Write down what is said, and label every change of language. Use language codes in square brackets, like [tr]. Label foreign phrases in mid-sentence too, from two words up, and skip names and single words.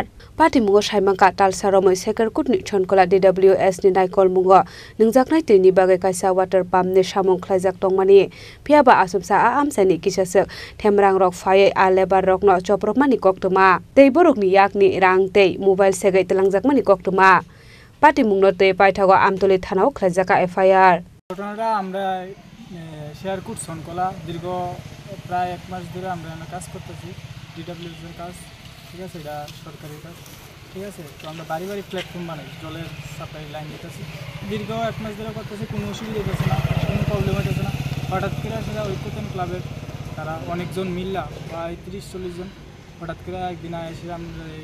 [trp] pati mungo saimangka talsaromoi seker kutni chonkola DWS ni naikol mungo ningjaknai tini bagai kaisa water pump ni samung khlaijak tongmani phiaba asumsa a amsani kisasok themrang rok faye a lebar rok no choprokmani koktoma tei borok ni yakni rang tei mobile segai telangjakmani koktoma pati mungno tei paithago amtoli thanao khlaijaka FIR [bn] ঘটনাটা আমরা শেয়ার করছি চনকলা দীর্ঘ প্রায় 1 মাস ধরে আমরা কাজ করতেছি DWS এর কাজ ঠিক আছে এটা সরকারি কাজ ঠিক আছে তো আমরা বাড়ি বাড়ি প্ল্যাটফর্ম বানাই জলের [en] supply line [bn] দিতেছি দীর্ঘ 1 মাস ধরে করতেছি কোনো অসুবিধা হচ্ছে না কোনো প্রবলেম হচ্ছে না হঠাৎ করে সেটা ঐক্যতন ক্লাবের তারা অনেকজন মিল্লা প্রায় 30-40 জন হঠাৎ করে একদিন এসে আমরা